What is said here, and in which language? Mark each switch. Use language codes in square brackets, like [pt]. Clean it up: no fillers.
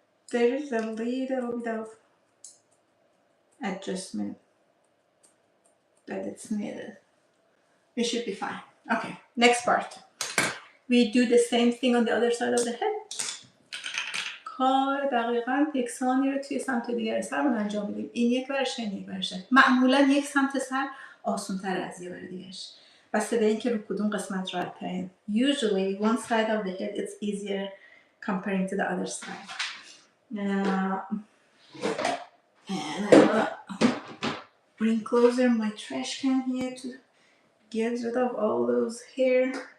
[en] There is a little bit of adjustment that it's needed. It should be fine. Okay, next part. We do the same thing on the other side of the head. [fa] کار دقیقاً یکسانی رو توی سمت دیگر سرمون انجام میدیم. این یک ورشه، این یک ورشه. معمولاً یک سمت سر آسان‌تر از یه ور دیگرش. بسته به اینکه رو کدوم قسمت راحت ترین. [en] Usually one side of the head it's easier comparing to the other side. And I'm gonna bring closer my trash can here to get rid of all those hair.